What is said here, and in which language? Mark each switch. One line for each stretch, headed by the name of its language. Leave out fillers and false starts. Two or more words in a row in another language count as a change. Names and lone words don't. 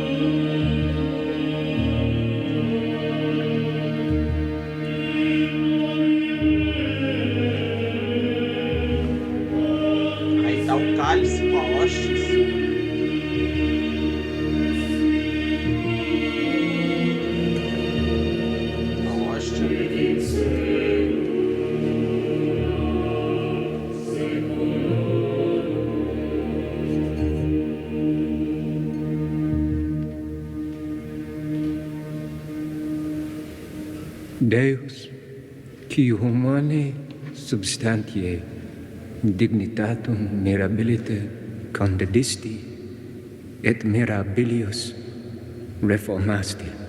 Portuguese: Aí tá o cálice com a hóstia. A hóstia.
Latin: Deus, qui humane substantiae dignitatum mirabilite condedisti et mirabilius reformasti.